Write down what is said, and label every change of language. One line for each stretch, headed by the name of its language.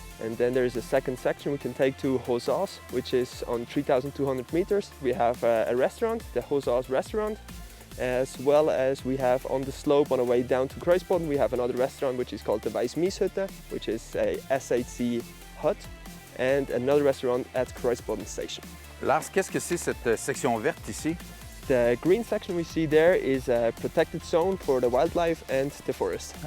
English: And then there is a second section we can take to Hozas, which is on 3,200 meters. We have a restaurant, the Hozas restaurant, as well as we have on the slope on the way down to Kruisboden, we have another restaurant which is called the Wijsmieshütte, which is a SHC hut, and another restaurant at Kruisboden station.
French: Lars, qu'est-ce que c'est cette section verte ici?
English: The green section we see there is a protected zone for the wildlife and the forest.